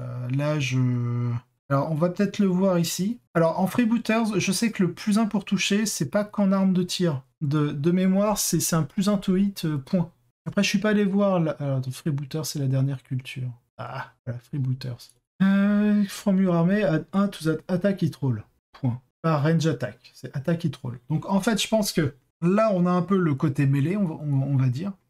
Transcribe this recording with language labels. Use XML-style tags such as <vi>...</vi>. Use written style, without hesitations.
<fr>Là, je... Alors, on va peut-être le voir ici. Alors, en freebooters, je sais que le plus 1 pour toucher, c'est pas qu'en arme de tir. De mémoire, c'est un plus 1 to hit, point. Après, je suis pas allé voir... Alors, freebooters, c'est la dernière culture. Ah, voilà, freebooters.</fr> <en>From your armée, add 1 to that attack hit roll.</en> <fr>Point. Pas range attack, c'est attack hit roll. Donc, en fait, je pense que là, on a un peu le côté mêlé, on va dire.</fr>